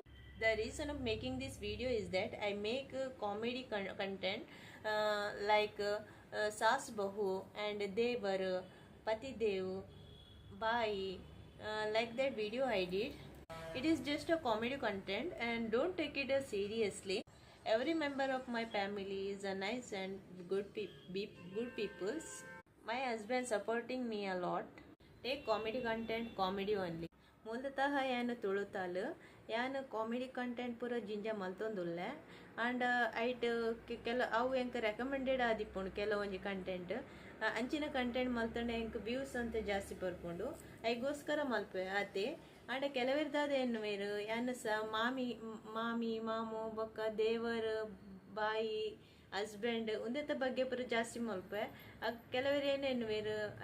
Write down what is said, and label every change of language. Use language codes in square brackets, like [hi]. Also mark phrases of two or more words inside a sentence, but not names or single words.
[en] The reason of making this video is that I make comedy content [hi] सास बहू [en] and Devar, [hi] पति देव, [en] Bai, like that video I did. It is just a comedy content and don't take it as seriously. Every member of my family is a nice and good peoples. My husband supporting me a lot. Take comedy content comedy only. [tcy] ಮೂಲತಃ ಏನು ತುಳುತಾಲು ಯಾನು [en] comedy content [tcy] ಪೂರ ಜಿಂಜ ಮಲ್ತೊಂದುಲ್ಲೆ ಆ್ಯಂಡ್ ಐಟ್ ಕೆಲ ಅವು ಎಂಕ ರೆಕಮೆಂಡೆಡ್ ಆದಿಪ್ಪುಂಡು ಕೆಲವೊಂಜಿ ಕಂಟೆಂಟ್ ಅಂಚಿನ ಕಂಟೆಂಟ್ ಮಲ್ತೊಂಡೆ ಎಂಕ್ ವ್ಯೂಸ್ ಅಂತ ಜಾಸ್ತಿ ಬರ್ಕೊಂಡು ಐಗೋಸ್ಕರ ಮಲ್ಪೆ ಆತೆ ಆಂಡ ಕೆಲವೆರ್ದಾದ ಏನು ವೇರು ಯಾನು ಮಾಮಿ ಮಾಮು ಬೊಕ್ಕ ದೇವರು ಬಾಯಿ ಹಸ್ಬೆಂಡ್ ಉಂದೆತ ಬಗ್ಗೆ ಪೂರ ಜಾಸ್ತಿ ಮಲ್ಪೆ ಕೆಲವರು ಏನೇನು ವೇರು